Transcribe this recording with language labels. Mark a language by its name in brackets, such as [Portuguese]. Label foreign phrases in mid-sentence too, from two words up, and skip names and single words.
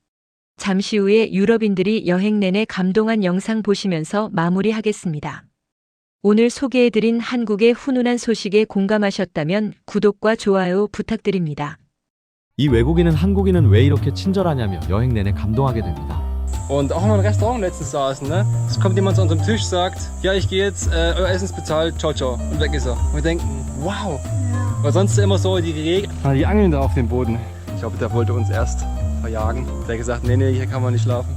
[Korean] 잠시 후에 유럽인들이 여행 내내 감동한 영상 보시면서 마무리하겠습니다. 오늘 소개해드린 한국의 훈훈한 소식에 공감하셨다면 구독과 좋아요 부탁드립니다. 이 외국인은 한국인은 왜 이렇게 친절하냐며 여행 내내 감동하게 됩니다. [German] Und auch mal im Restaurant letztens saßen, ne? Es kommt jemand zu unserem Tisch, sagt, ja, ich gehe jetzt, euer Essen ist bezahlt, [Italian] ciao, ciao. [German] Und weg ist er. Und wir denken, wow. Weil sonst ist immer so die Regel. Die angeln da auf dem Boden. Ich glaube, der wollte uns erst verjagen. Der hat gesagt, nee, nee, hier kann man nicht schlafen.